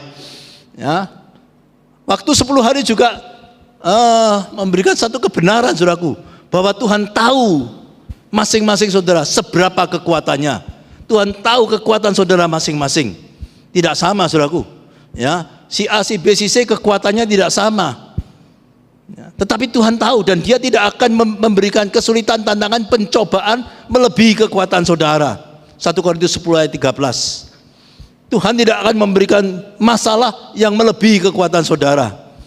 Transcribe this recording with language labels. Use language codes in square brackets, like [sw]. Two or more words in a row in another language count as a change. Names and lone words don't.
[id] Ya. Waktu 10 hari juga memberikan satu kebenaran, saudaraku, bahwa Tuhan tahu masing-masing saudara seberapa kekuatannya. Tuhan tahu kekuatan saudara masing-masing. Tidak sama, saudaraku. Ya, si A, si B, si C kekuatannya tidak sama. Ya, tetapi Tuhan tahu, dan Dia tidak akan memberikan kesulitan, tantangan, pencobaan melebihi kekuatan saudara. 1 Korintus 10 ayat 13. Tuhan tidak akan memberikan masalah yang melebihi kekuatan saudara.